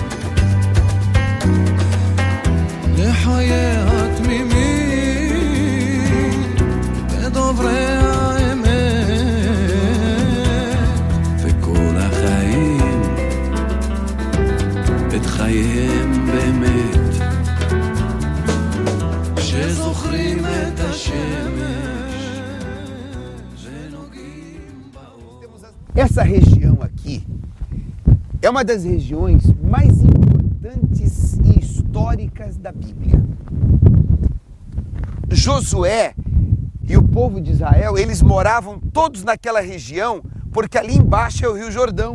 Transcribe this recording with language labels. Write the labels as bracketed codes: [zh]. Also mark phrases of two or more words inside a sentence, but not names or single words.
[he] לחיי התמימים ודוברי האמת וכל החיים את חייהם באמת שזוכרים את השמש ונוגעים באור. [pt] Essa região aqui é uma das regiões mais importantes e históricas da Bíblia. Josué e o povo de Israel, eles moravam todos naquela região, porque ali embaixo é o Rio Jordão.